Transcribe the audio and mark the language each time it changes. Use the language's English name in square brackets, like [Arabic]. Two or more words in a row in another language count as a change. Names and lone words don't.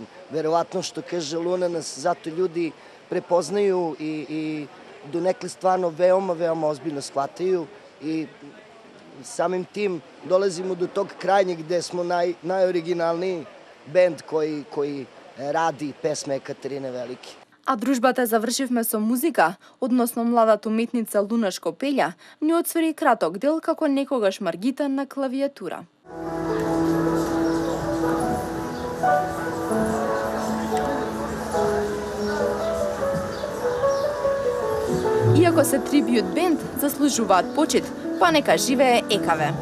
[Serbian] Verovatno što kaže Luna nas zato ljudi prepoznaju i donekle stvarno veoma, veoma ozbiljno shvataju i samim tim dolazimo do tog krajnjeg gde smo najoriginalniji bend koji radi pesme Ekaterine Velike. [Macedonian] А дружбата завршивме со музика, односно младата уметница Луна Шкопелја ни отсвори краток дел како некогаш Маргита на клавиатура. Иако се трибют бенд, заслужуваат почит, па нека живее ЕКВ.